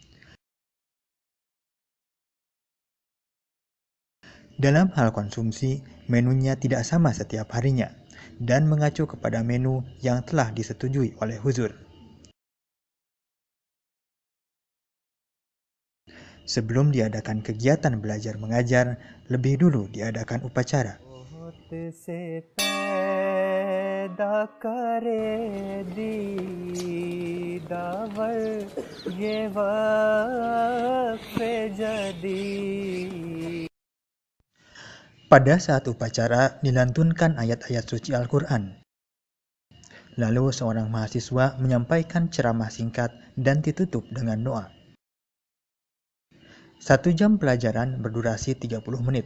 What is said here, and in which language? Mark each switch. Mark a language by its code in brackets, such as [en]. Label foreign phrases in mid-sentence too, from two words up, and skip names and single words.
[id] Dalam hal konsumsi, menunya tidak sama setiap harinya dan mengacu kepada menu yang telah disetujui oleh Huzur. Sebelum diadakan kegiatan belajar mengajar, lebih dulu diadakan upacara. [ur] سے پیدا کرے دیدہ ور یہ وقفِ جدید. [id] Pada saat upacara dilantunkan ayat-ayat suci Al-Quran. Lalu seorang mahasiswa menyampaikan ceramah singkat dan ditutup dengan doa. 1 jam pelajaran berdurasi 30 menit.